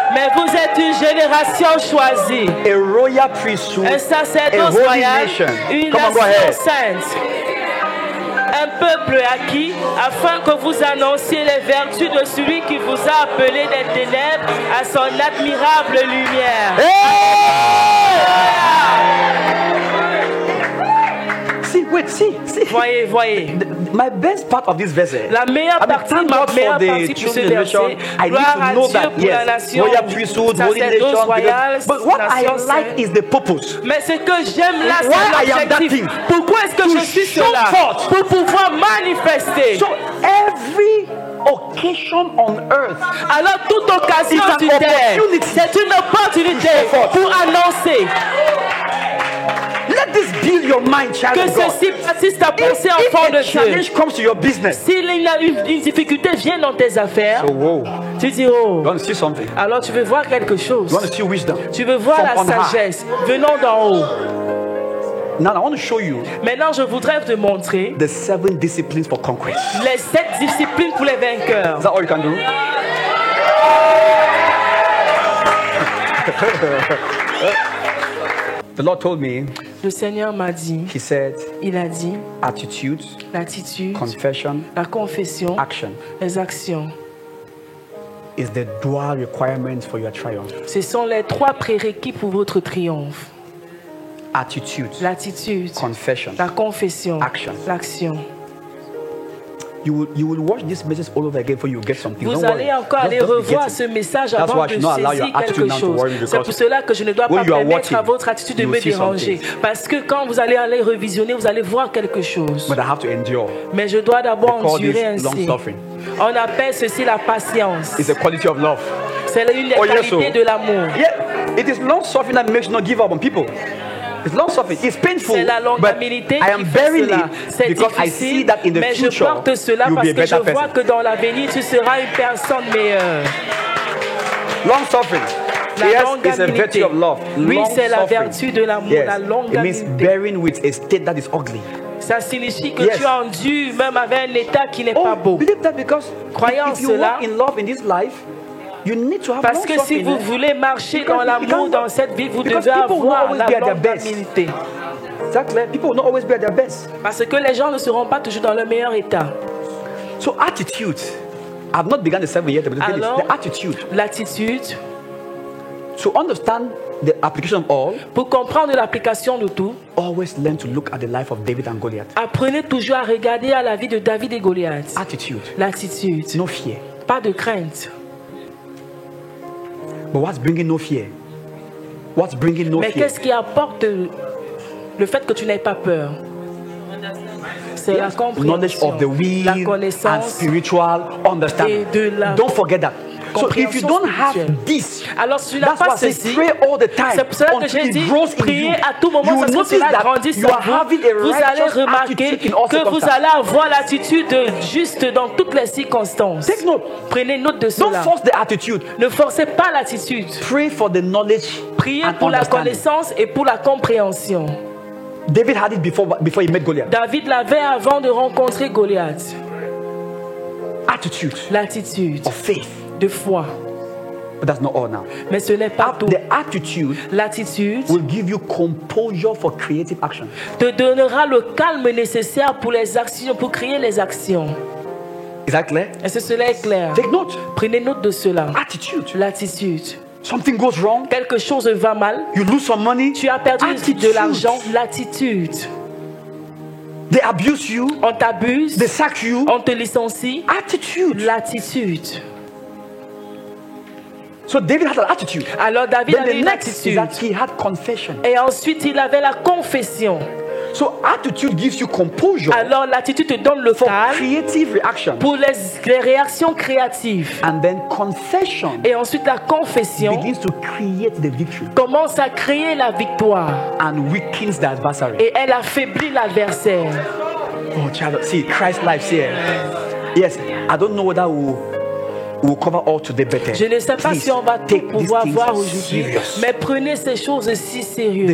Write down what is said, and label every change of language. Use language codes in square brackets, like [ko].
[fr] Mais vous êtes une génération choisie. [en] A royal priesthood. [fr] Un sacerdoce royal. Une nation sainte. un peuple acquis, afin que vous annonciez les vertus de celui qui vous a appelé des ténèbres à son admirable lumière. [en] See. [fr] Voyez. [en] My best part of this verse. [fr] La meilleure partie de ce verset. Gloire à Dieu pour la nation. Sacerdoce royal. [en] But what I like is the purpose. [fr] Mais ce que j'aime là, c'est l'objectif. Pourquoi est-ce que je suis cela? Pour pouvoir manifester. [en] So every occasion on earth. [fr] Alors toute occasion sur terre, c'est une opportunité pour annoncer. [en] Let this build your mind, child [fr] que [en] of God. [fr] ceci bâtisse ta pensée enfant de Dieu. [en] Challenge comes to your business. [fr] S'il y a une difficulté vient dans tes affaires, tu dis oh. [en] You want to see something? [fr] Alors tu veux voir quelque chose. [en] You want to see wisdom? [fr] Tu veux voir la sagesse venant d'en haut. [en] Now I want to show you. [fr] Maintenant, je voudrais te montrer [en] the 7 disciplines for conquest. [fr] Les 7 disciplines pour les vainqueurs. [en] Is that all you can do? The Lord told me. [fr] Le Seigneur m'a dit. [en] He said. [fr] Il a dit. [en] Attitude. [fr] L'attitude. [en] Confession. [fr] La confession. [en] Action. [fr] Les actions. [en] Is the dual requirements for your triumph. [fr] Ce sont les 3 prérequis pour votre triomphe. [en] Attitude. [fr] L'attitude. [en] Confession. [fr] La confession. [en] Action. [fr] L'action. [en] You will watch this message all over again before you get something. [fr] Vous allez encore aller revoir ce message avant de saisir quelque chose. C'est pour cela que je ne dois pas permettre à votre attitude de me déranger. Parce que quand vous allez aller revisionner, vous allez voir quelque chose. Mais je dois d'abord endurer ainsi. On appelle ceci la patience. [en] It's a quality of love. [fr] C'est une des qualités de l'amour. [en] Yeah, it is long suffering that makes you not give up on people. It's long suffering. It's painful. [fr] C'est la longanimité [en] I am bearing it because I see that in the future [fr] je porte cela parce que je vois que dans l'avenir tu seras une personne meilleure. [en] Long suffering. [fr] La longanimité. Oui, c'est la vertu de l'amour. [en] Yes. [fr] La longanimité. [en] It means bearing with a state that is ugly. [fr] Ça signifie que tu endures même avec un état qui n'est pas beau. [en] Believe that because [fr] croyant [en] if you walk in love in this life, you need to have [fr] parce que si vous voulez marcher dans l'amour dans cette vie, vous devez avoir la longanimité. [en] Exactly. People will not always be at their best. [fr] Parce que les gens ne seront pas toujours dans le meilleur état. [en] So attitude. I've not begun the 7 yet, but the attitude. [fr] L'attitude. [en] To understand the application of all. [fr] Pour comprendre l'application de tout. [en] Always learn to look at the life of David and Goliath. [fr] Apprenez toujours à regarder à la vie de David et Goliath. [en] Attitude. [fr] L'attitude. [en] No fear. [fr] Pas de crainte. [en] But what's bringing no fear? What's bringing no fear? [fr] Mais qu'est-ce qui apporte le fait que tu n'aies pas peur? C'est la compréhension, la connaissance [en] and spiritual understanding. [fr] Et de la [en] Don't forget that. So if you don't have this, [fr] alors si tu n'as pas ceci, c'est pour cela que j'ai dit priez à tout moment parce que cela grandisse en vous. Vous allez remarquer que vous allez avoir l'attitude juste dans toutes les circonstances. Prenez note de cela. [en] Don't force the attitude. [fr] Ne forcez pas l'attitude. [en] Pray for the knowledge. [fr] Priez pour la connaissance et pour la compréhension. [en] David had it before he met Goliath. [fr] David l'avait avant de rencontrer Goliath. [en] Attitude. [fr] L'attitude. [en] Of faith. [fr] De foi. [en] But that's not all now. [fr] Mais ce n'est pas tout. [en] The attitude [fr] l'attitude [en] will give you composure for creative action. [fr] Te donnera le calme nécessaire pour les actions, pour créer les actions. [en] Is that clear? [fr] Est-ce que cela est clair? [en] Take note. [fr] Prenez note de cela. [en] Attitude. [fr] L'attitude. [en] Something goes wrong. [fr] Quelque chose va mal. [en] You lose some money. [fr] Tu as perdu de l'argent. L'attitude. [en] They abuse you. [fr] On t'abuse. [en] They sack you. [fr] On te licencie. [en] Attitude. [fr] L'attitude. [en] So David had an attitude. [fr] Alors David avait une attitude. [en] That he had confession. [fr] Et ensuite il avait la confession. [en] So attitude gives you composure. [fr] Alors l'attitude te donne le calme. [en] Creative reaction. [fr] Pour les réactions créatives. [en] And then confession. [fr] Et ensuite la confession. [en] Begins to create the victory. [fr] Commence à créer la victoire. [en] And weakens the adversary. [fr] Et elle affaiblit l'adversaire. [en] Oh, child, see Christ's life here. Yes, I don't know whether we'll cover all today better. [fr] Je ne sais pas si on va tout pouvoir voir aujourd'hui, mais prenez ces choses si sérieuses.